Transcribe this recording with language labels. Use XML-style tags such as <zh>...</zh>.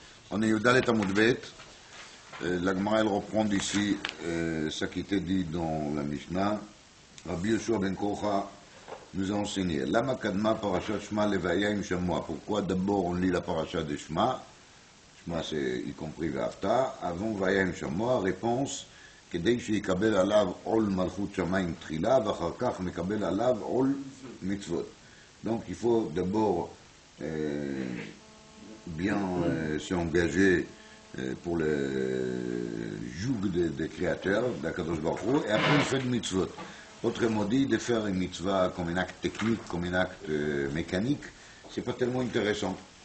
<fr>On est Yudalet Amud Bet, la Gemara elle reprend d'ici ça qui était dit dans la Mishnah. Rabbi Yoshua ben Kocha nous a enseigné Lama Kadma Parashat Shema Levaya Im Shamoa. Pourquoi d'abord on lit la Parashat de Shema? Shema c'est y compris V'afta. Avant Vaya Im Shamoa, réponse</fr> <he>כדי שיקבל עליו עול מלכות שמיים תחילה, ואחר כך מקבל עליו עול מצוות.</he> <fr>Donc il faut d'abord bien s'engager pour le joug des créateurs, d'Akadosh Baruch Hu, et après il fait le mitzvot. Autrement dit, de faire une mitzvah comme un acte technique, comme un acte mécanique, c'est pas tellement intéressant.</fr>